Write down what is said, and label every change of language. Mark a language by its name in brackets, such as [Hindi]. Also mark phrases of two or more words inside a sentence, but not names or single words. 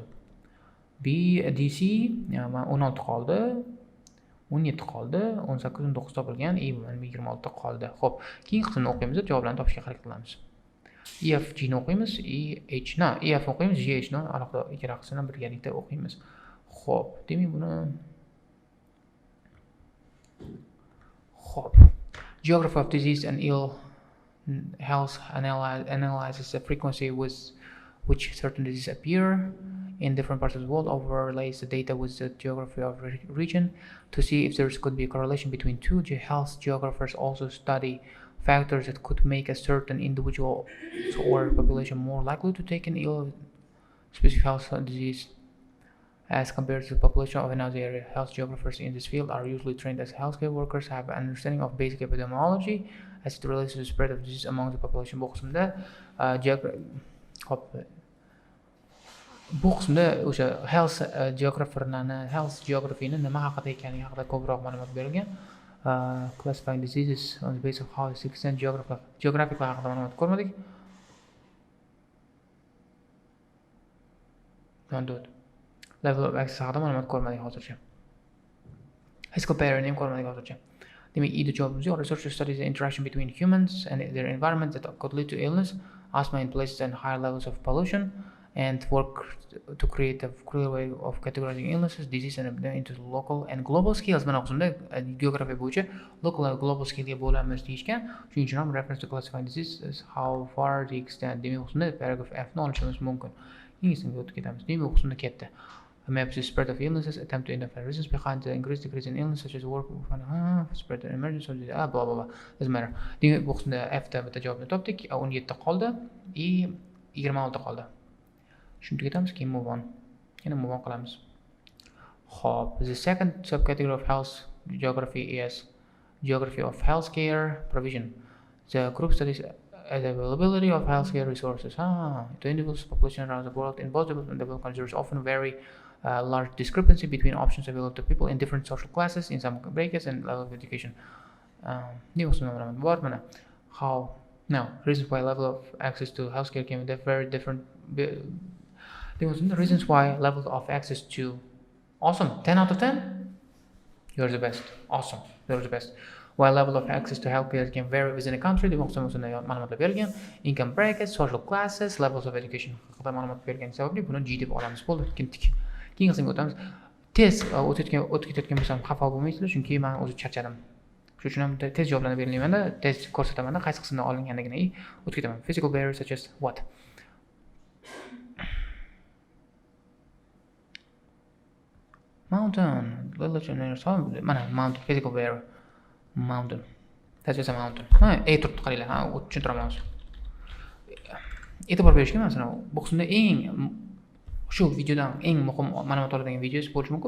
[Uzbek] B, DC 16 qoldi. 17 qoldi, 18, 19 topilgan, 26 qoldi. Xo'p, keyingi qismni o'qiymiz, javoblarni topishga harakat qilamiz. EF G ni o'qiymiz, EH ni EF o'qiymiz, GH ni alohida ikkalasini birgalikda o'qiymiz. Xo'p, demak buni [English] Geography of disease and ill health analyzes the frequency with which certain diseases appear in different parts of the world, overlays the data with the geography of region to see if there could be a correlation between two. Health geographers also study factors that could make a certain individual or population more likely to take an ill specific health disease as compared to the population of another area. Health geographers in this field are usually trained as healthcare workers, have an understanding of basic epidemiology as it relates to the spread of disease among the population. [Uzbek] Bu qismda o'sha [English] health geographyni [Uzbek] nima haqida ekani haqida ko'proq ma'lumot berilgan. [English] Classifying diseases on the basis of how extent geographic [Uzbek] haqida ma'lumot ko'rmadik. [English] Level of access [Uzbek] haqida ma'lumot ko'rmadik hozircha. Hech comparing ko'rmadik hozircha. Demak, ida javobimiz yo'q. [English] Researchers study the interaction between humans and their environment that could lead to illness, asthma in places and higher levels of pollution, and work to create a clear way of categorizing illnesses, disease and into local and global scales. [Uzbek] Mana qismda geografiya bo'yicha [English] local and global scale [Uzbek] ga bo'lamiz deyishgan. Shuning uchun ham reference to classifying diseases, how far the extent. Demak, qismda paragraph F ni olishimiz mumkin. Inglizga o'tib ketamiz. Demak, qismda ketdi. [English] Maps the spread of illnesses, attempt to identify reasons behind the increase decrease in illness, such as work, spread and emergency, blah blah blah. Doesn't matter. [Uzbek] Demak, bu qismda F da bitta javobni topdik. 17 qoldi. 26 qoldi. Shunga ketamiz, keyin [English] move on. [Uzbek] Yana move on qilamiz. Xo'p, [English] the second subcategory of health geography is geography of healthcare provision. The group studies the availability of healthcare resources. The individuals population around the world in both developed and developed countries often very large discrepancy between options available to people in different social classes, in some brackets and level of education. How now reasons why level of access to healthcare can be very different. There was the reasons why level of access to awesome 10 out of 10. You're the best. Awesome. You're the best. While level of access to healthcare can vary within a country, [Uzbek] ma'lumotlar berilgan. [English] Income brackets, social classes, levels of education [Uzbek] haqida ma'lumot berilgani sababli buni G deb olamiz. Bo'ldi, ketdik. Keyin qismga o'tamiz. Tez o'tib ketayotgan bo'lsam xafa bo'lmaysizlar, chunki men o'zi charchadim. Shuning uchun ham tez javoblarni bermayman-da, tez ko'rsataman-da, qaysi qismdan olinganligini o'tib ketaman. [English] Physical barriers such as what? Mountain, mana mountain, physical barrier. Mountain. That's just a mountain. [Uzbek] Turibdi qaranglar, tushuntiraman. E'tibor berishga masalan, bu qismda shu videodan eng muhim ma'lumot oladigan videosi bo'lishi mumkin.